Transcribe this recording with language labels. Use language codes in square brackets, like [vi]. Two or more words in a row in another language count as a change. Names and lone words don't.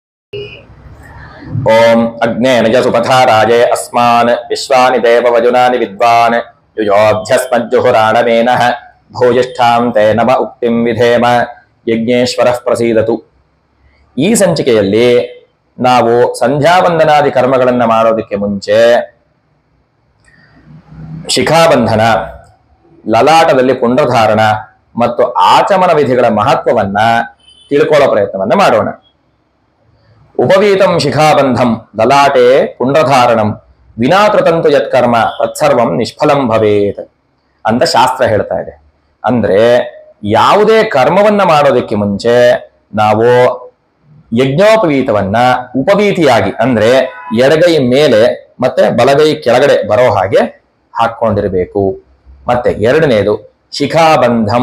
[sa] ओम अग्नेन सुपथाराजे अस्मान् विश्वानि देववजुनानि विद्वान् युजोऽभ्यस्मज्जुहुराणमेनः भूयिष्ठां ते नम उक्तिं विधेम यज्ञेश्वरः प्रसीदतु। [kn] ಈ ಸಂಚಿಕೆಯಲ್ಲಿ ನಾವು ಸಂಧ್ಯಾವಂದನಾದಿ ಕರ್ಮಗಳನ್ನು ಮಾಡೋದಕ್ಕೆ ಮುಂಚೆ ಶಿಖಾಬಂಧನ, ಲಲಾಟದಲ್ಲಿ ಪುಂಡ್ರಧಾರಣ ಮತ್ತು ಆಚಮನ ವಿಧಿಗಳ ಮಹತ್ವವನ್ನ ತಿಳ್ಕೊಳ್ಳೋ ಪ್ರಯತ್ನವನ್ನ ಮಾಡೋಣ. [sa] ಉಪವೀತಂ ಶಿಖಾಬಂಧಂ ಲಲಾಟೆ ಪುಂಡ್ರಧಾರಣಂ ವಿನಾಕೃತಂತು ಯತ್ಕರ್ಮ ತತ್ಸರ್ವಂ ನಿಷ್ಫಲಂ ಭವೇತ್ [kn] ಅಂತ ಶಾಸ್ತ್ರ ಹೇಳ್ತಾ ಇದೆ. ಅಂದ್ರೆ ಯಾವುದೇ ಕರ್ಮವನ್ನ ಮಾಡೋದಕ್ಕೆ ಮುಂಚೆ ನಾವು ಯಜ್ಞೋಪವೀತವನ್ನ ಉಪವೀತಿಯಾಗಿ ಅಂದ್ರೆ ಎಡಗೈ ಮೇಲೆ ಮತ್ತೆ ಬಲಗೈ ಕೆಳಗಡೆ ಬರೋ ಹಾಗೆ ಹಾಕೊಂಡಿರಬೇಕು. ಮತ್ತೆ ಎರಡನೇದು ಶಿಖಾಬಂಧಂ.